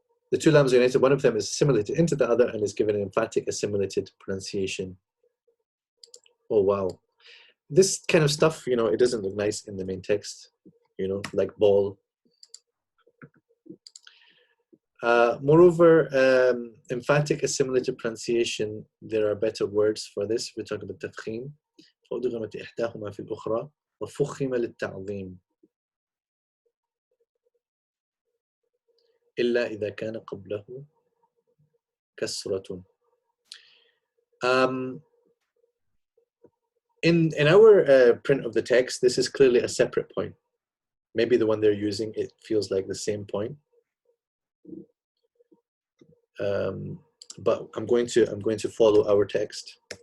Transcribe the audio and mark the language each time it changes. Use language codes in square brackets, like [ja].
[en] The two lambs are united, one of them is assimilated into the other and is given an emphatic assimilated pronunciation. Oh wow. This kind of stuff, you know, it doesn't look nice in the main text, you know, like ball. Moreover, emphatic assimilated pronunciation, there are better words for this. We're talking about tafkhim. [ar] فأدغمت إحداهما في الأخرى وفخم للتعظيم إلا إذا كان قبله كسرة. [en] In our print of the text, this is clearly a separate point. Maybe the one they're using, it feels like the same point. But I'm going to follow our text.